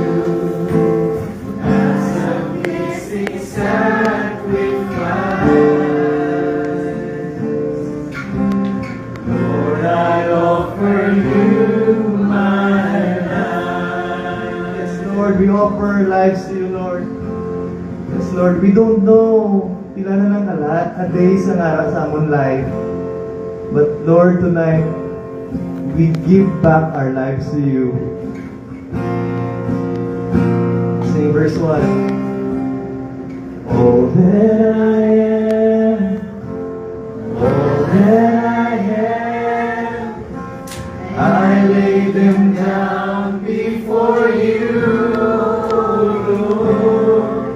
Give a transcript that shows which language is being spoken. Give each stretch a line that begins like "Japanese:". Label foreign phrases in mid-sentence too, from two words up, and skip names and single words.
English: As a pleasing sacrifice, Lord, I offer you my life. Yes, Lord, we offer our lives to you, Lord. Yes, Lord, we don't know
Hiligaynon: pila na ng kalat a days ang ara sa amon life.
English: But Lord, tonight, we give back our lives to you. Sing verse 1. All that I am, all that I have, I lay them down before you, Lord.